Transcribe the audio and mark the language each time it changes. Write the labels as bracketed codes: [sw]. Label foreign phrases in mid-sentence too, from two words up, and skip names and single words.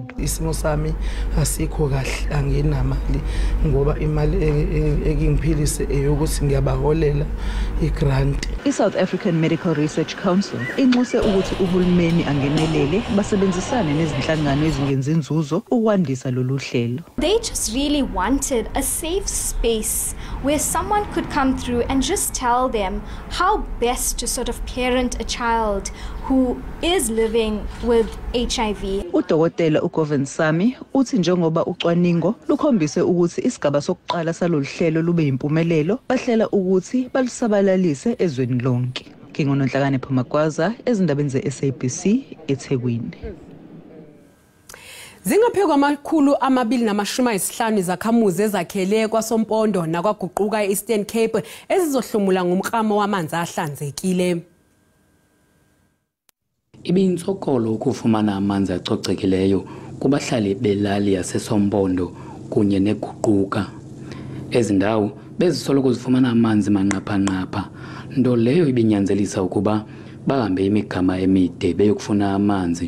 [zu] Isimo sami asikho kahle, anginamali ngoba imali engiphilise eyokuthi ngiyabaholela igrant. iSouth African Medical Research Council inxuse ukuthi uhulumeni angenelele basebenzisane nezinhlangano ezingenzi inzuzo ukwandisa lolu hlelo. [en] They just really wanted a safe space where someone could come through and just tell them how best to sort of parent a child who is living with HIV. [zu] uDokotela uGovinsamy uthi njengoba ucwaningo lukhombise ukuthi isigaba sokuqala salolu hlelo lube impumelelo bahlela ukuthi balisabalalise ezweni lonke. Ngingononhlakane Phumagwaza ezindabeni zeSABC eThekwini. Zingaphekwa amakhulu 250 izakhamuzi ezakhele kwaSompondo nakwaguquka eEastern Cape ezizohlomula ngomklamo wamanzi ahlanzekile. [xh] Ibinsokolo ukufumana amanzi acocekileyo kubahlali belali yaseSompondo kunye neguquka. Ezindawo bezisoloko zifumana amanzi manqapha-nqapha, nto leyo ibinyanzelisa ukuba bahambe imigama emide beyokufuna amanzi.